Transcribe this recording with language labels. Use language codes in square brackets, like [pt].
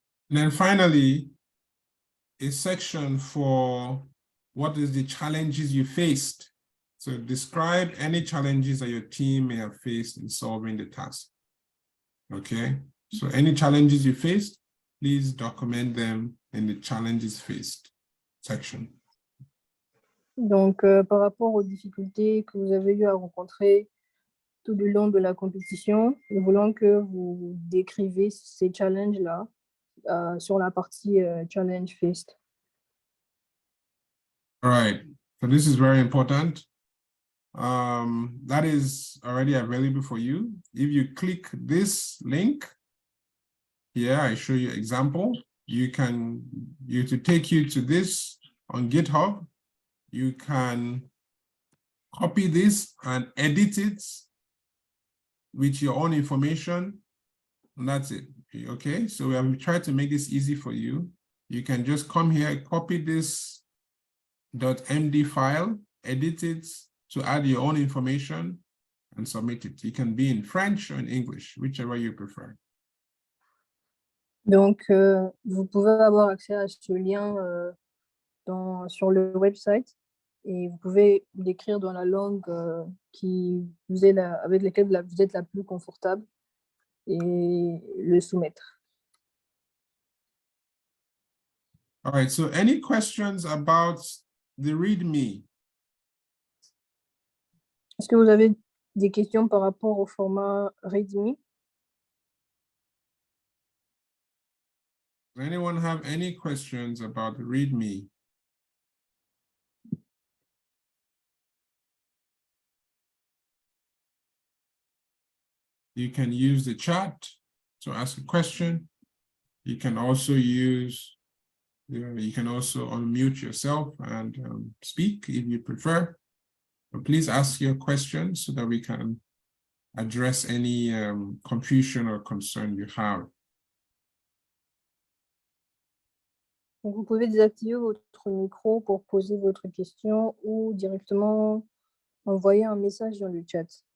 [en] And then finally, a section for what is the challenges you faced. So describe any challenges that your team may have faced in solving the task. Okay, so any challenges you faced, please document them in the challenges faced section. [fr] Donc, par rapport aux difficultés que vous avez eu à rencontrer tout le long de la compétition, nous voulons que vous décrivez ces challenges-là sur la partie challenge faced. [en] All right, so this is very important. That is already available for you. If you click this link here, I show you example. To take you to this on GitHub. You can copy this and edit it with your own information, and that's it. Okay, so we have tried to make this easy for you. You can just come here, copy this .md file, edit it to add your own information and submit it. It can be in French or in English, whichever you prefer. [fr] Donc, vous pouvez avoir accès à ce lien sur le website et vous pouvez l'écrire dans la langue avec laquelle vous êtes la plus confortable et le soumettre. [en] All right, so any questions about the README? [fr] Est-ce que vous avez des questions par rapport au format README? [en] Does anyone have any questions about the README? You can use the chat to ask a question. You can also unmute yourself and speak if you prefer. But please ask your questions so that we can address any confusion or concern you have. [fr] Donc, vous pouvez désactiver votre micro pour poser votre question ou directement envoyer un message dans le chat.